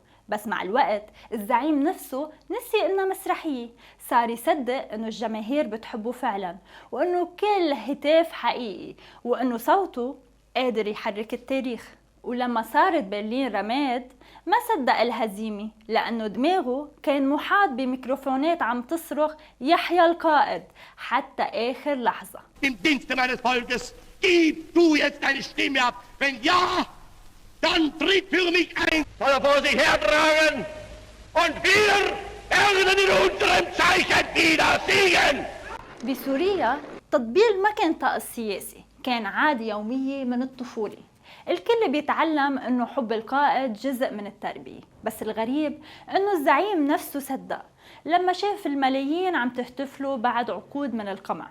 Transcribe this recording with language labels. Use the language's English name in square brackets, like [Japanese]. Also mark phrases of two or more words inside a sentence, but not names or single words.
[Arabic] بس مع الوقت الزعيم نفسه نسي إنها مسرحية، صار يصدق إنه الجماهير بتحبه فعلا، وإنه كل هتاف حقيقي، وإنه صوته قادر يحرك التاريخ. ولما صارت برلين رماد ما صدق الهزيمة، لأنه دماغه كان محاط بميكروفونات عم تصرخ يحيى القائد حتى آخر لحظة. [German] Im Dienste meines Volkes, gib du jetzt deine Stimme ab. Wenn ja, dann tritt für mich ein. Soll er vor sich hertragen und wir werden in unserem Zeichen wieder siegen. [Arabic] بسوريا التطبيل ما كان طقس سياسي، كان عادة يومية من الطفولة. الكل بيتعلم انه حب القائد جزء من التربية، بس الغريب انه الزعيم نفسه صدق لما شاف الملايين عم تهتفله بعد عقود من القمع.